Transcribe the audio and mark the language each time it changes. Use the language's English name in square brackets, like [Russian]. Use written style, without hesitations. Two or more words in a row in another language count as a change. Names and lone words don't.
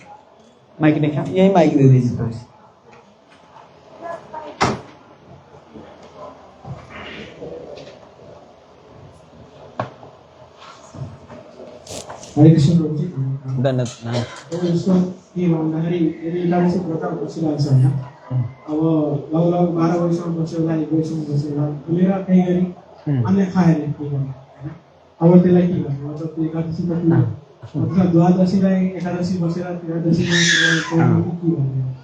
[Hindi] माइक देखा, यही माइक दे दीजिए तो। हरे कृष्ण प्रभु जी धन्यवाद। तो इसको [Nepali] के भन्दाखेरि यदि एकादशी व्रत बसिरहेको छ होइन, अब लगभग 12 वर्षसम्म बस्यो होला, 1 वर्षसम्म बस्यो होला, खुलेर केही गरी अन्य खाएर के गर्ने होइन। अब त्यसलाई के गर्ने, मतलब त्यो एकादशी त मतलब द्वादशीलाई एकादशी बसेर त्रयोदशीमा के गर्ने।